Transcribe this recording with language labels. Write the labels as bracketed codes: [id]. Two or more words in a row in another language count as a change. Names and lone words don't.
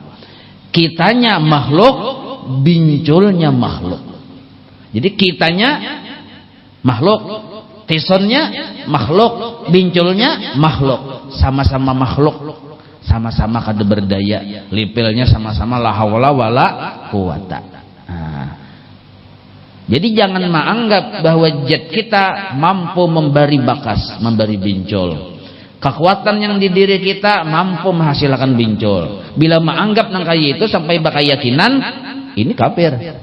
[bjn] Kitanya makhluk, binculnya makhluk. Jadi kitanya makhluk, tisonnya makhluk, binculnya makhluk, sama-sama makhluk, sama-sama kada berdaya, lipilnya sama-sama [ar] لا حول ولا قوة. [id] Nah, jadi jangan menganggap bahwa zat kita mampu memberi bakas, memberi bincul. Kekuatan yang di diri kita mampu menghasilkan bincul. Bila menganggap [bjn] nang kaya itu [id] sampai berkeyakinan, ini kafir.